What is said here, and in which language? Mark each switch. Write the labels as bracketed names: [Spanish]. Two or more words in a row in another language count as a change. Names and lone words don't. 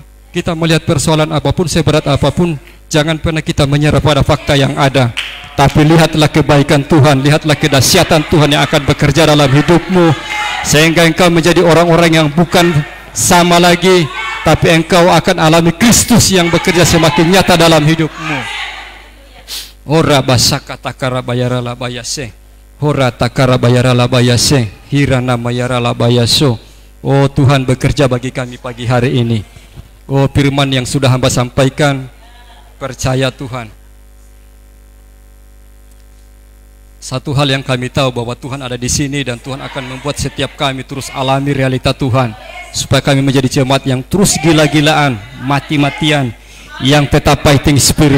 [Indonesian] Kita melihat persoalan apapun, seberat apapun, jangan pernah kita menyerah pada fakta yang ada. Tapi lihatlah kebaikan Tuhan, lihatlah kedahsyatan Tuhan yang akan bekerja dalam hidupmu, sehingga engkau menjadi orang-orang yang bukan sama lagi, tapi engkau akan alami Kristus yang bekerja semakin nyata dalam hidupmu. Ora basaka takara bayara labayase, ora takara bayara labayase, hirana mayara labayaso, Oh Tuhan, bekerja bagi kami pagi hari ini. Oh firman yang sudah hamba sampaikan, percaya Tuhan, satu hal yang kami tahu bahwa Tuhan ada di sini dan Tuhan akan membuat setiap kami terus alami realita Tuhan, supaya kami menjadi jemaat yang terus gila-gilaan, mati-matian, yang tetap [English] fighting spirit.